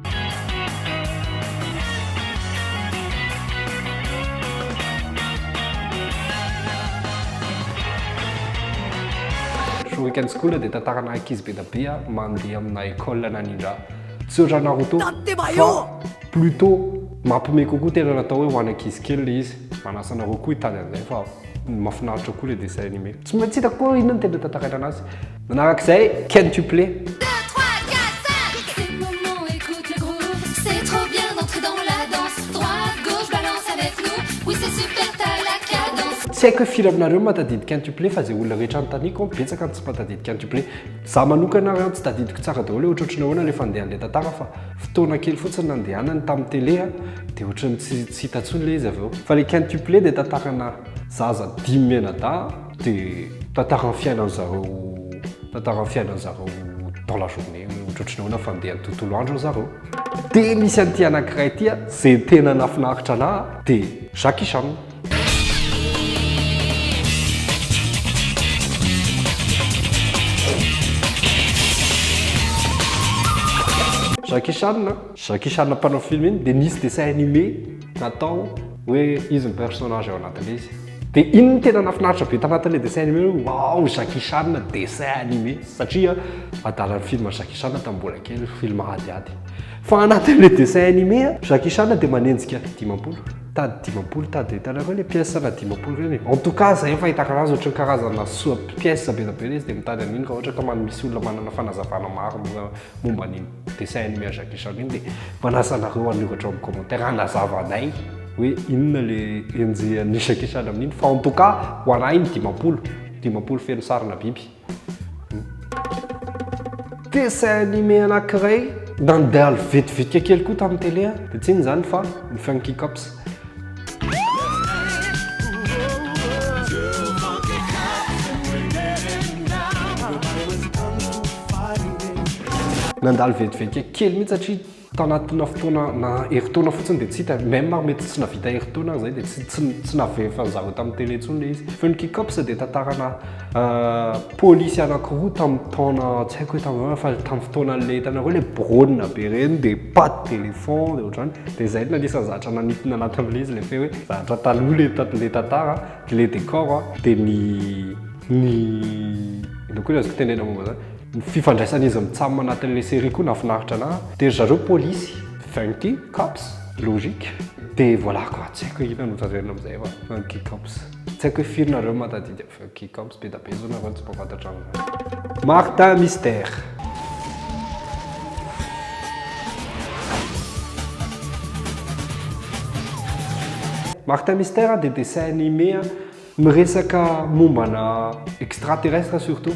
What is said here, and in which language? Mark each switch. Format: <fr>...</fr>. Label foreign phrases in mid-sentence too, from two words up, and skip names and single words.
<mg>Shuriken School dia tantarana ankizy be da be mandeha amina école nanindra tsy ohatry Naruto fa plutôt mampiomehy kokoa tena natao hoe ho an'ny ankizy kely le izy. Manasa anareo koa hitany an'izay fa mahafinaritra koa le</mg> <fr>dessin animé.</fr> <mg>Tsy maintsy hitako koa inona no tena tantaraina anazy. Manarak'izay quintuplet. 2, 3, 4, 5.</mg> <fr>C'est le moment, écoute le groove. C'est trop bien d'entrer dans la danse. Droite, gauche, balance avec nous. Oui, c'est super, t'as la cadence.</fr> <mg>Tsy haiko hoe firy aminareo matadidy quintuplet fa izay olona rehetra notaniko betsaka tsy matadidy quintuplet. Za manokana raha tsy tadidiko tsara daholo hoe ohatrohatrany ahoana rehefa andeha an'ilay tantara fa fotoana kely fotsiny nandehanany tamin'ny télé dia ohatrany tsy hita intsony le izy avy eo. Fa le quintuplet dia tantarana zaza 10 mianadahy dia tantarany fiainan'zareo</mg> <fr>dans la journée</fr> <mg>ohatrohatrany ahoana fa andeha ny tontolo andro zareo. Dia misy an'ity anankiray ity izay tena nafinaritra anahy dia Jackie Chan. Jackie Chan mpanao film iny dia nisy</mg> <fr>dessin animé</fr> <mg>natao hoe izy ny personnage ao anatin'ilay izy. Dia iny tena nafinaritra be tanatin'ilay</mg> <fr>dessin animé</fr> <mg>hoe wow Jackie Chan</mg> <fr>dessin animé</fr> <mg>satria adalan'ny film Jackie Chan tamin'ny mbola kely film adiady. Fa anatin'ilay</mg> <fr>dessin animé</fr> <mg>Jackie Chan dia manenjika 10 tady hitanareo le pièce na 10 reny.</mg> <fr>En tout cas</fr> <mg>zay fahitako anazy ohatran'ny karazana pièce be da be izy dia mitady an'iny raha ohatra ka misy olona manana fanazavana maro momba ny</mg> <fr>dessin animé</fr> <mg>Jackie Chan iny dia manasa anareo anoratra amin'ny commentaire anazava anay hoe inona le enjehan'ny Jackie Chan amin'iny fa</mg> <fr>en tout cas</fr> <mg>ho anay iny 10 feno sarina biby.</mg> <fr>Dessin animé</fr> <mg>anankiray nandeha vetivetika kely koa tamin'ny télé dia tsy iny zany fa ny Funky Cops. Nandalo vetivetika kely mihitsy satria tanatina fotoana na herintaona fotsiny dia tsy hita même mety tsy navita herintaona zay dia tsy navefa an'zareo tamin'ny télé intsony le izy. Funky Cops dia tantarana polisy anankiroa tamin'ny taona tsy haiko hoe tamin'ny fa tamin'ny fotoanan'ilay hitanareo le brôna be reny dia</mg> <fr>pas de téléphone</fr> <mg>dia ohatrany dia zay nanisany zavatra nanitiny anatin'ilay izy le fe hoe zavatra taloha le tantara dia le décor dia ino koa azoko tenena momba zany ny fifandraisan'izy mitsamo anatin'ilay série koa nafinaritra anahy dia zareo polisy Funky Cops logique dia</mg> <fr>voilà quoi</fr> <mg>tsy haiko ina no tazerina amin'izay fa Funky Cops tsy haiko hoe firy nareo matadidy Funky Cops be da be zao nareo tsy mpafantatra amin'izay. Martin Mystère. Martin Mystère dia</mg> <fr>dessin animé</fr> <mg>miresaka mombana extraterrestre surtout.</mg>